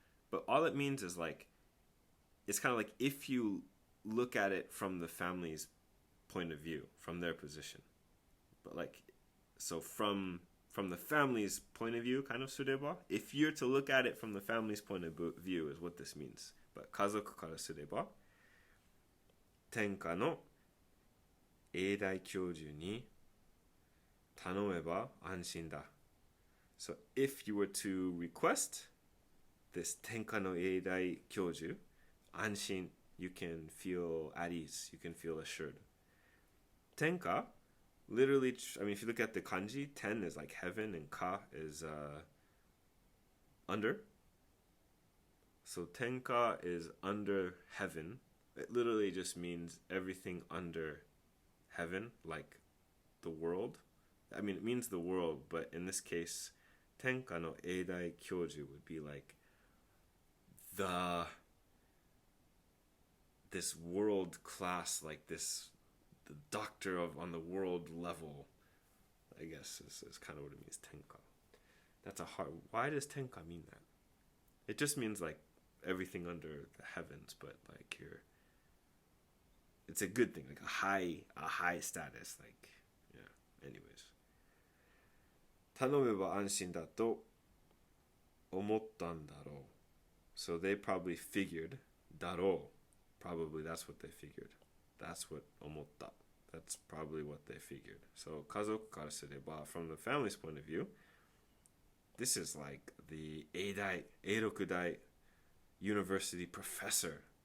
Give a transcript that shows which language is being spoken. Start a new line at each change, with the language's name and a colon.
English: But all it means is like, it's kind of like if you look at it from the family's point of view, from their position. But like, so from the family's point of view, kind of すれば, if you're to look at it from the family's point of view is what this means.
Japanese: But 家族からすれば, 天下の英大教授に頼めば安心だ.
English: So if you were to request this
Japanese: 天下の英大教授,
English: 安心, you can feel at ease, you can feel assured. 天下, literally, I mean, if you look at the kanji, 10 is like heaven and ka is under. So 天下 is under heaven. It literally just means everything under heaven, like the world. I mean, it means the world, but in this case,
Japanese: 天下の英大教授
English: would be like this world class, like the doctor on the world level, I guess is kind of what it means, 天下. That's a hard, why does 天下 mean that? It just means like everything under the heavens, but like it's a good thing, like a high status, like, yeah, anyways.
Japanese: 頼めば安心だと思ったんだろう.
English: So they probably figured, だろう. Probably that's what they figured. That's what 思った. That's probably what they figured. So
Japanese: 家族からすれば,
English: from the family's point of view, this is like the 英大, 英六大 university professor.